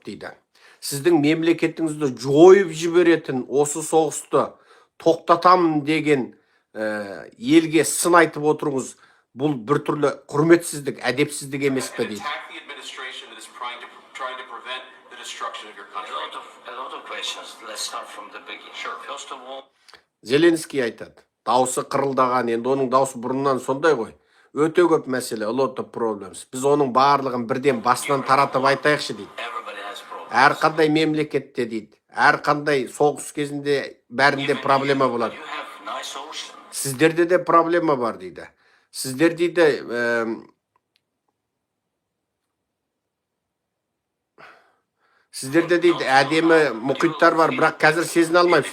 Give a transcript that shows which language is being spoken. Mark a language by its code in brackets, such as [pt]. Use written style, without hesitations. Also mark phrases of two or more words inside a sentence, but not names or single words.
[kk] дейді, сіздің мемлекетіңізді жойып жіберетін осы соғысты тоқтатамын деген елге сын айтып отырыңыз, бұл бір түрлі құрметсіздік, әдепсіздік емес пе дейді. Зеленский айтады, даусы қырылдаған, енді оның даусы бұрыннан сондай ғой. Өте көп мәселе, [en] a lot of problems. [kk] Біз оның барлығын бірден басынан таратып айтайықшы дейді. Әрқандай мемлекетте дейді, әрқандай соғыс кезінде бәрінде проблема болады. Сіздерде де проблема бар дейді. Сіздер дейді, сіздерде дейді, әдемі мұхиттар бар, бірақ қазір сезін алмайсыз.